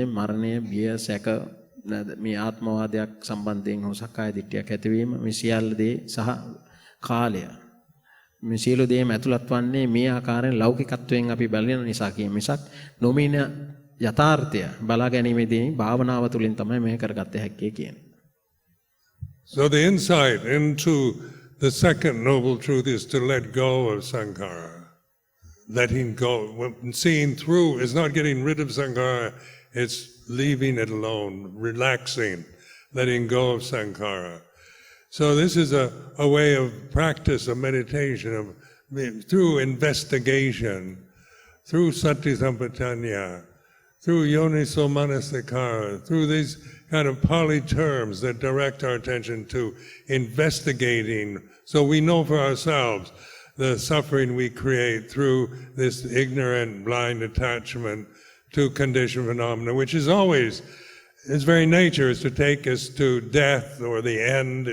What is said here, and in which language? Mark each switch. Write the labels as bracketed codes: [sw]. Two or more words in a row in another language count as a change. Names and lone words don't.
[si] මරණය, බිය, සැක, මේ ආත්මවාදයක් සම්බන්ධයෙන් හෝ සක්කාය දිට්ඨියක් ඇතිවීම, මේ සියල්ල දේ සහ කාලය. මේ සියලු දේම ඇතුළත් වන්නේ මේ ආකාරයෙන් ලෞකිකත්වයෙන් අපි බලන නිසා කියන මිසක් නොමින යථාර්ථය බලා ගැනීමේදී භාවනාව තුළින් තමයි මේ කරගත්ත හැක්කේ කියන්නේ. [en] So the insight into the second noble truth is to let go of Sankara. Letting go, seeing through is not getting rid of Sankara, it's leaving it alone, relaxing, letting go of Sankara. So this is a way of practice, of meditation, through investigation, through [pi] sati sampajanya, [en] through [pi] yoniso manasikara, [en] through these kind of Pali terms that direct our attention to investigating, so we know for ourselves the suffering we create through this ignorant, blind attachment to conditioned phenomena, which is always, its very nature is to take us to death or the end.